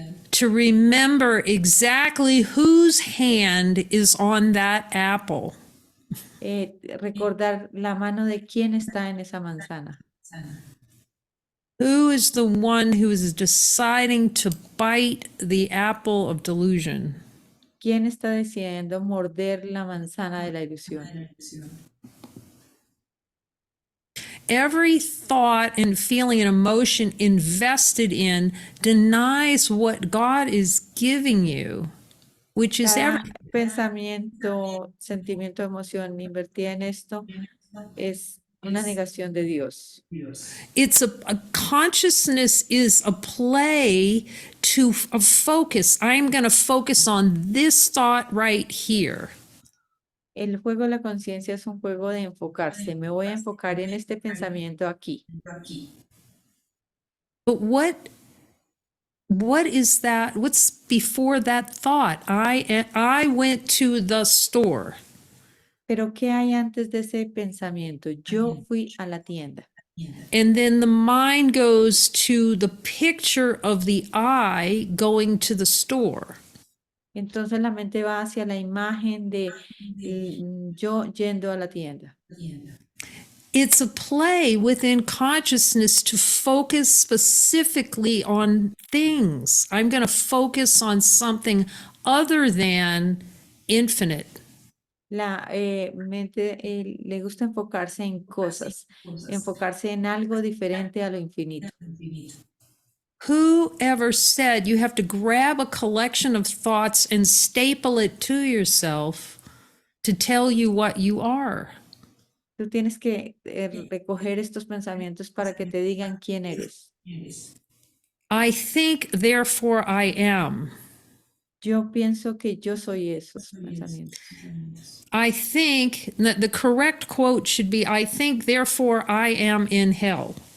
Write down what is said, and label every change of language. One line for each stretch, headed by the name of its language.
English: to remember exactly whose hand is on that apple.
Spanish: recordar la mano de quién está en esa manzana.
English: Who is the one who is deciding to bite the apple of delusion?
Spanish: ¿Quién está decidiendo morder la manzana de la ilusión?
English: Every thought and feeling and emotion invested in denies what God is giving you, which is
Spanish: Cada
English: everything.
Spanish: pensamiento, sentimiento, emoción invertida en esto es una negación de Dios.
English: It's a consciousness is a play to a focus. I'm going to focus on this thought right here.
Spanish: El juego de la conciencia es un juego de enfocarse. Me voy a enfocar en este pensamiento aquí.
English: But what is that? What's before that thought? I went to the store.
Spanish: Pero ¿qué hay antes de ese pensamiento? Yo fui a la tienda.
English: And then the mind goes to the picture of the I going to the store.
Spanish: Entonces la mente va hacia la imagen de yo yendo a la tienda.
English: It's a play within consciousness to focus specifically on things. I'm going to focus on something other than infinite.
Spanish: La mente le gusta enfocarse en cosas, enfocarse en algo diferente a lo infinito.
English: Whoever said you have to grab a collection of thoughts and staple it to yourself to tell you what you are?
Spanish: Tú tienes que recoger estos pensamientos para que te digan quién eres.
English: I think, therefore I am.
Spanish: Yo pienso que yo soy esos pensamientos.
English: I think that the correct quote should be, I think, therefore I am in hell.